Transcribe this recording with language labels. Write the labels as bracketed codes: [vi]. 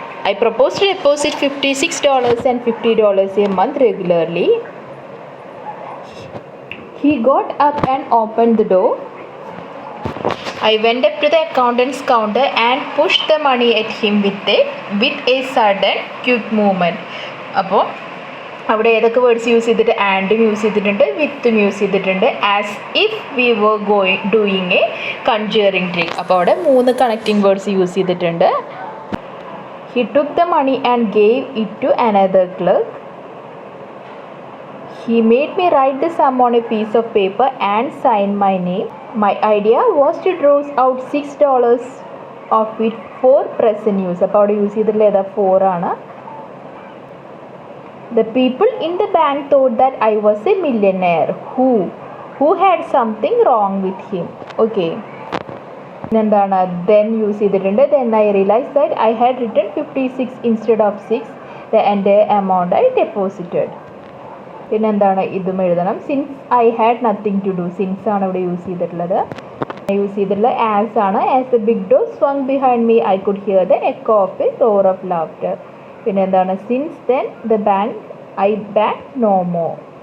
[en] I proposed to deposit $56 and $50 a month regularly. He got up and opened the door. I went up to the accountant's counter and pushed the money at him with a sudden quick movement. [ml] അപ്പോൾ അവിടെ ഏതൊക്കെ words use ചെയ്തിട്ട് ആൻഡും use ചെയ്തിട്ടുണ്ട് വിത്തും use ചെയ്തിട്ടുണ്ട് [en] As if we were doing a conjuring trick. [ml] അപ്പോൾ അവിടെ 3 connecting words use ചെയ്തിട്ടുണ്ട്. [en] He took the money and gave it to another clerk. He made me write the sum on a piece of paper and sign my name. My idea was to draw out $6 of it for present use. [ml] അപ്പോൾ അവിടെ use ചെയ്തിട്ടുള്ള ഏതാ 4 ആണ്. [en] The people in the bank thought that I was a millionaire who had something wrong with him. Okay. [ml] എന്താണ് then use ചെയ്തിട്ടുണ്ട്. [en] Then I realized that I had written 56 instead of 6, the entire amount I deposited. [ml] പിന്നെന്താണ് ഇതും എഴുതണം. [en] since I had nothing to do, [ml] since ആണ് ഇവിടെ use ചെയ്തിട്ടുള്ളത്. Use ചെയ്തിട്ടുള്ള as ആണ്. [en] As a big door swung behind me I could hear the echo of a roar of laughter. [ml] പിന്നെ എന്താണ് [en] Since then the bank I bank no more.